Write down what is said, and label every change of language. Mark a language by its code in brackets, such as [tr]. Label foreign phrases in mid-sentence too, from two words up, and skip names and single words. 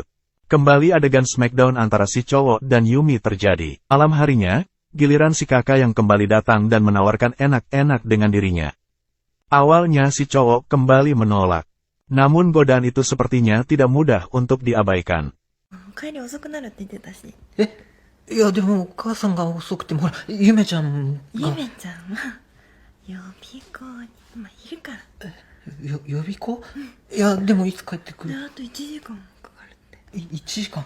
[id] Kembali adegan smackdown antara si cowok dan Yumi terjadi. Malam harinya, Giliran si kakak yang kembali datang dan menawarkan enak-enak dengan dirinya. Awalnya si cowok kembali menolak. Namun godaan itu sepertinya tidak mudah untuk diabaikan. [ja] 帰り遅くなるって言ってたし。いや、でもお母さんが遅くても、ほら、ゆめちゃんが。ゆめちゃんは予備校に今いるから。予備校、いや、でもいつ帰ってくで、る？あと1時間もかかるって。 1時間。